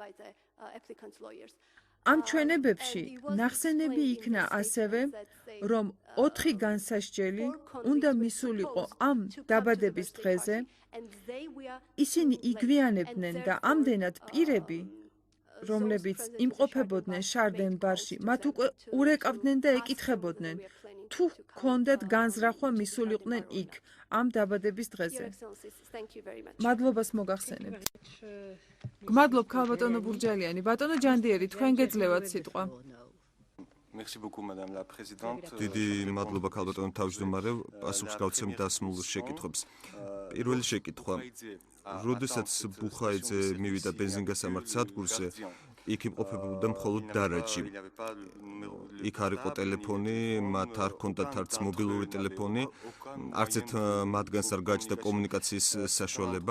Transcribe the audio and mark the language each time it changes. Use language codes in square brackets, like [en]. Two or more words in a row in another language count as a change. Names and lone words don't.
[ka] ამ ჩვენებებში ნახსენები იქნა ასევე, რომ 4 განსასჯელი უნდა მისულიყო ამ დაბადების დღეზე, ისინი იგვიანებდნენ და ამდენად პირები, რომლებიც იმყოფებოდნენ შარდენ-ბარში, მათ უკვე ურეკავდნენ და ეკითხებოდნენ, თუ ჰქონდათ განზრახვა მისულიყვნენ იქ ამ დაბადების დღეზე. მადლობას მოგახსენებთ. გმადლობ ქალბატონო ბურჯალიანი, ბატონო ჯანდიერი, თქვენ გეძლევათ სიტყვა. [fr] Merci beaucoup madame la présidente. [ka] დიდი მადლობა ქალბატონო თავმჯდომარე, პასუხს გავცემ დასმულ შეკითხვებს. პირველი შეკითხვა. როდესაც ბუხაიძე მივიდა ბენზინგასამართ სადგურზე, იქ იმყოფებოდა მხოლოდ დარაჯი. იქ არ იყო ტელეფონი, მათ არ ჰქონდათ არც მობილური ტელეფონი, არც ერთ მათგანს არ გააჩნდა კომუნიკაციის საშუალება.